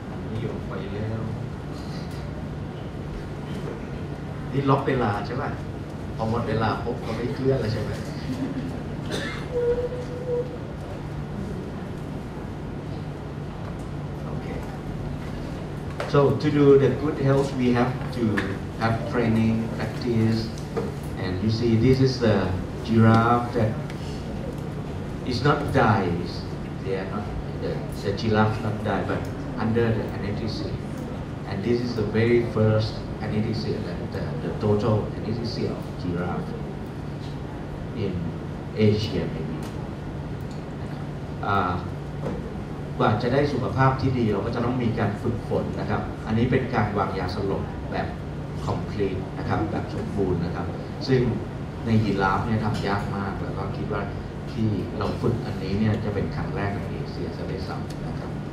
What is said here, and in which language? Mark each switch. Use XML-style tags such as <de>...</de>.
<th>นี่อยู่ไปแล้วนี่ล็อกเวลาใช่ไหมพอหมดเวลาปุ๊บก็ไม่เคลื่อนแล้วใช่ไหมโอเค</th> <en>So to do the good health, we have to have training, practice, and you see this is the giraffe that is not died. They are not the giraffe not died, but under the anesthesia. And this is the very first anesthesia, the total anesthesia of giraffe in Asia maybe.</en> <th>กว่าจะได้สุขภาพที่ดีเราก็จะต้องมีการฝึกฝนนะครับ อันนี้เป็นการวางยาสลบแบบ complete นะครับแบบสมบูรณ์นะครับ ซึ่งในยีราฟเนี่ยทำยากมากแล้วก็คิดว่าที่เราฝึกอันนี้เนี่ยจะเป็นครั้งแรกในเอเชียซะด้วยซ้ำนะครับ</th>